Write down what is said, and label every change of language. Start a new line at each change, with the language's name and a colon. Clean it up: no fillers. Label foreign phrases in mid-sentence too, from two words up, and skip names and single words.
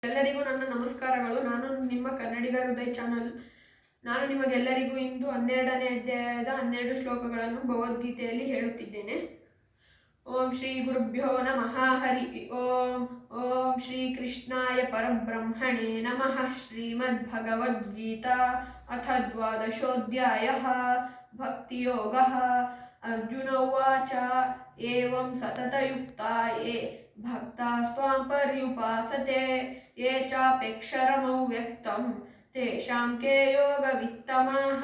Kannada: ಎಲ್ಲರಿಗೂ ನನ್ನ ನಮಸ್ಕಾರಗಳು. ನಾನು ನಿಮ್ಮ ಕನ್ನಡಿಗ ಹೃದಯ ಚಾನಲ್. ನಾನು ನಿಮಗೆಲ್ಲರಿಗೂ ಇಂದು 12ನೇ ಅಧ್ಯಾಯದ 12 ಶ್ಲೋಕಗಳನ್ನು ಭಗವದ್ಗೀತೆಯಲ್ಲಿ ಹೇಳುತ್ತಿದ್ದೇನೆ.
Sanskrit: ಓಂ ಶ್ರೀ ಗುರುಭ್ಯೋ ನಮಃ. ಹರಿ ಓಂ. ಓಂ ಶ್ರೀ ಕೃಷ್ಣಾಯ ಪರಬ್ರಹ್ಮಣೇ ನಮಃ. ಶ್ರೀಮದ್ಭಗವದ್ಗೀತಾ ಅಥ 12ೋऽಧ್ಯಾಯಃ. ಭಕ್ತಿಯೋಗಃ. ಅರ್ಜುನ ಉವಾಚ. ಏವಂ ಸತತಯುಕ್ತಾ ಯೇ ಭಕ್ತಾಸ್ತ್ವಾಂ ಪರ್ಯುಪಾಸತೆ ये चाप्यक्षरमव्यक्तं तेषां के योगवित्तमाः.